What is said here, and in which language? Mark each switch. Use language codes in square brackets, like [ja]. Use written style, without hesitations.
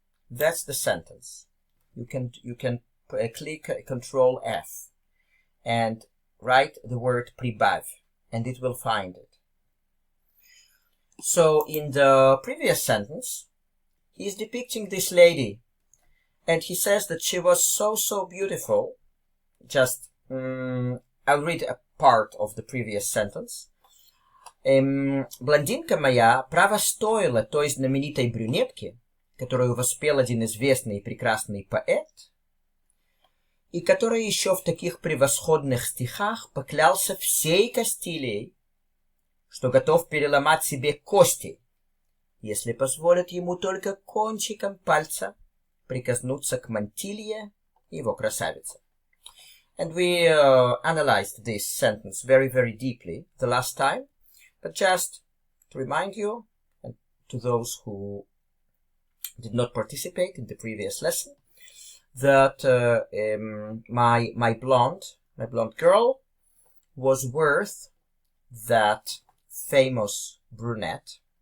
[en] That's the sentence. You can click Control F and write the word «прибавь», and it will find it. So in the previous sentence, he's depicting this lady, and he says that she was so beautiful. Just, I'll read a part of the previous sentence. [ru] Блондинка моя право стоила той знаменитой брюнетки, которую воспел один известный и прекрасный поэт, и который еще в таких превосходных стихах поклялся всей Кастилией, что готов переломать себе кости, если позволят ему только кончиком пальца прикоснуться к мантилье его красавицы. [en] And we analyzed this sentence very, very deeply the last time, but just to remind you, and to those who did not participate in the previous lesson, that my blonde girl was worth that famous brunette